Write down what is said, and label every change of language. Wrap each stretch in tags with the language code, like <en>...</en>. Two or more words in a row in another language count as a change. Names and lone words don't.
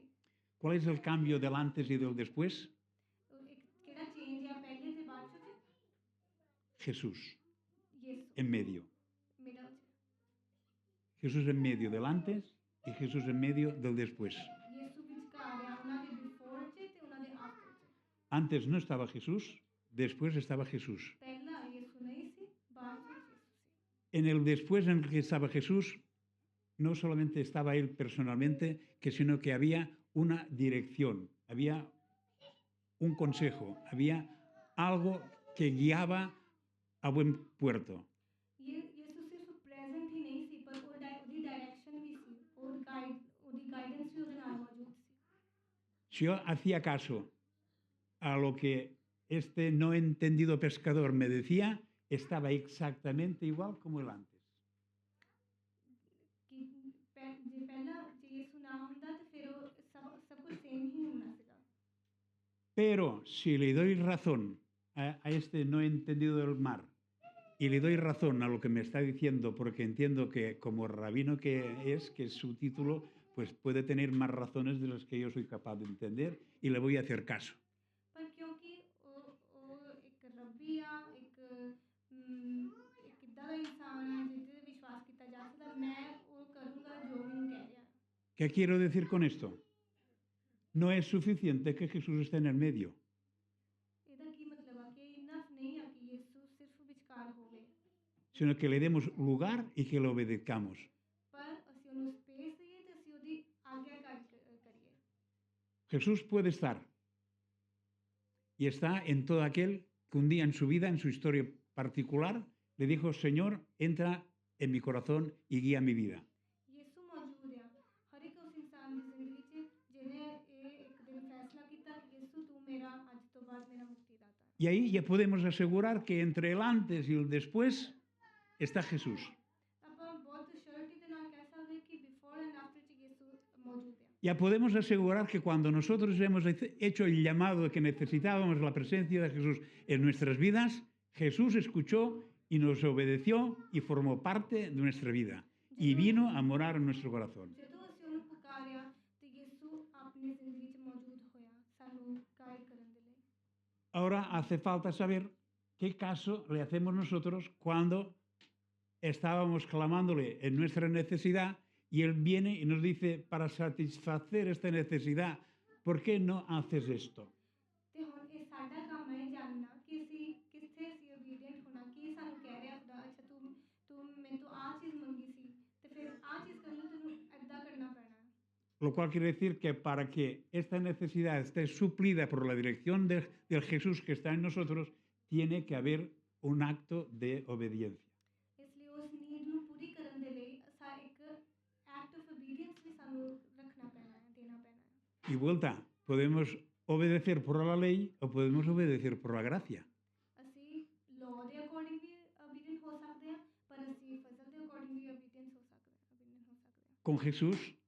<es>¿Cuál es el cambio del antes y del después?</es> <pa>ਉਹ ਇੱਕ ਕਿਹੜਾ ਚੇਂਜ ਆ ਪਹਿਲੇ ਤੇ ਬਾਅਦ 'ਚ?</pa> <es>Jesús,</es> <pa>ਯਿਸੂ</pa> <es>en medio.</es> <pa>ਮਿਡਲ 'ਚ।</pa> <es>Jesús en medio del antes y Jesús en medio del después.</es> <pa>ਯਿਸੂ ਵਿਚਕਾਰ ਆ ਉਹਨਾਂ ਦੇ ਬਿਫੋਰ 'ਚ ਤੇ ਉਹਨਾਂ ਦੇ ਆਫਟਰ 'ਚ।</pa> <es>Antes no estaba Jesús, después estaba Jesús.</es> <pa>ਪਹਿਲਾਂ ਯਿਸੂ ਨਹੀਂ ਸੀ ਬਾਅਦ 'ਚ ਯਿਸੂ ਸੀ।</pa> <es>En el después en el que estaba Jesús, no solamente estaba él personalmente, sino que había una dirección, había un consejo, había algo que guiaba a buen puerto.</es> <pa>ਯਿਸੂ ਸਿਰਫ ਪ੍ਰੈਜ਼ੈਂਟ ਹੀ ਨਹੀਂ ਸੀ ਪਰ ਉਹਦੀ ਡਾਇਰੈਕਸ਼ਨ ਵੀ ਸੀ ਉਹਦੀ ਗਾਈਡੈਂਸ ਵੀ ਉਹਦੇ ਨਾਲ ਮੌਜੂਦ ਸੀ।</pa> <es>Si yo hacía caso a lo que este no entendido pescador me decía, estaba exactamente igual como el antes.</es> <pa>ਕਿ ਜੇ ਪਹਿਲਾਂ ਜੇ ਯਿਸੂ ਨਾ ਹੁੰਦਾ ਤਾਂ ਫਿਰ ਉਹ ਸਭ ਕੁਝ ਸੇਮ ਹੀ ਹੋਣਾ ਸੀਗਾ।</pa> <es>Pero si le doy razón a este no entendido del mar y le doy razón a lo que me está diciendo, porque entiendo que como rabino que es su título, pues puede tener más razones de las que yo soy capaz de entender y le voy a hacer caso.</es> <pa>ਪਰ ਕਿਉਂਕਿ ਉਹ ਇੱਕ ਰੱਬੀ ਆ ਇੱਕ ਇੱਦਾਂ ਦਾ ਇਨਸਾਨ ਹੈ ਜਿਹਦੇ ਤੇ ਵਿਸ਼ਵਾਸ ਕੀਤਾ ਜਾ ਸਕਦਾ ਮੈਂ ਉਹ ਕਰੂੰਗਾ ਜੋ ਮੈਨੂੰ ਕਹਿ ਰਿਹਾ।</pa> <es>¿Qué quiero decir con esto? No es suficiente que Jesús esté en el medio,</es> <pa>ਇਹਦਾ ਕੀ ਮਤਲਬ ਆ ਕਿ ਇਨਫ ਨਹੀਂ ਆ ਕਿ ਯਿਸੂ ਸਿਰਫ ਵਿਚਕਾਰ ਹੋਵੇ</pa> <es>sino que le demos lugar y que lo obedezcamos.</es> <pa>ਪਰ ਅਸੀਂ ਉਹਨੂੰ ਸਪੇਸ ਦਈਏ ਤੇ ਅਸੀਂ ਉਹਦੀ ਆਗਿਆਕਾਰੀ ਕਰੀਏ।</pa> <es>Jesús puede estar y está en todo aquel que un día en su vida, en su historia particular, le dijo, Señor, entra en mi corazón y guía mi vida.</es> <pa>ਯਿਸੂ ਮੌਜੂਦ ਆ ਹਰ ਇੱਕ ਉਸ ਇਨਸਾਨ ਦੀ ਜ਼ਿੰਦਗੀ 'ਚ ਜਿਹਨੇ ਇਹ ਇੱਕ ਦਿਨ ਫੈਸਲਾ ਕੀਤਾ ਕਿ ਯਿਸੂ ਤੂੰ ਮੇਰਾ ਅੱਜ ਤੋਂ ਬਾਅਦ ਮੇਰਾ ਮੁਕਤੀਦਾਤਾ ਹੈ।</pa> <es>Y ahí ya podemos asegurar que entre el antes y el después está Jesús.</es> <pa>ਆਪਾਂ ਬਹੁਤ ਸ਼ੋਰਟੀ ਦੇ ਨਾਲ ਕਹਿ ਸਕਦੇ ਕਿ</pa> <en>before and after</en> <pa>'ਚ ਯਿਸੂ ਮੌਜੂਦ ਆ।</pa> <es>Ya podemos asegurar que cuando nosotros hemos hecho el llamado de que necesitábamos la presencia de Jesús en nuestras vidas, Jesús escuchó y nos obedeció y formó parte de nuestra vida y vino a morar en nuestro corazón.</es> <pa>ਜਦੋਂ ਅਸੀਂ ਉਹਨੂੰ ਪੁਕਾਰਿਆ ਤੇ ਯਿਸੂ ਆਪਣੀ ਜ਼ਿੰਦਗੀ 'ਚ ਮੌਜੂਦ ਹੋਇਆ ਸਾਨੂੰ ਗਾਈਡ ਕਰਨ ਦੇ ਲਈ।</pa> <es>Ahora hace falta saber qué caso le hacemos nosotros cuando estábamos clamándole en nuestra necesidad y Él viene y nos dice, para satisfacer esta necesidad, ¿por qué no haces esto?</es> <pa>ਤੇ ਹੁਣ ਇਹ ਸਾਡਾ ਕੰਮ ਹੈ ਜਾਣਨਾ ਕਿ ਅਸੀਂ ਕਿੱਥੇ ਅਸੀਂ ਓਬੀਡੀਐਂਟ ਹੋਣਾ ਕੀ ਸਾਨੂੰ ਕਹਿ ਰਿਹਾ ਖੁਦਾ ਅੱਛਾ ਤੂੰ ਮੈਨੂੰ ਤੋਂ ਆਹ ਚੀਜ਼ ਮੰਗੀ ਸੀ ਤੇ ਫਿਰ ਆਹ ਚੀਜ਼ ਕਰਨ ਲਈ ਤੈਨੂੰ ਐਦਾਂ ਕਰਨਾ ਪੈਣਾ ਹੈ।</pa> <es>Lo cual quiere decir que para que esta necesidad esté suplida por la dirección del Jesús que está en nosotros, tiene que haber un acto de obediencia.</es> <pa>ਇਸ ਲਈ ਉਸ ਨੀਡ ਨੂੰ ਪੂਰੀ ਕਰਨ ਦੇ ਲਈ ਇੱਕ</pa> <en>act of obedience</en> <pa>ਵੀ ਸਾਨੂੰ ਰੱਖਣਾ ਪੈਣਾ ਹੈ ਦੇਣਾ ਪੈਣਾ ਹੈ।</pa> <es>Y vuelta, podemos obedecer por la ley o podemos obedecer por la gracia.</es> <pa>ਅਸੀਂ ਲਾਅ ਦੇ ਅਕੋਰਡਿੰਗ ਵੀ ਓਬੀਡੀਐਂਟ ਹੋ ਸਕਦੇ ਹਾਂ ਪਰ ਅਸੀਂ ਫਜ਼ਲ ਦੇ ਅਕੋਰਡਿੰਗ ਵੀ ਓਬੀਡੀਐਂਟ ਹੋ ਸਕਦੇ ਹਾਂ।</pa>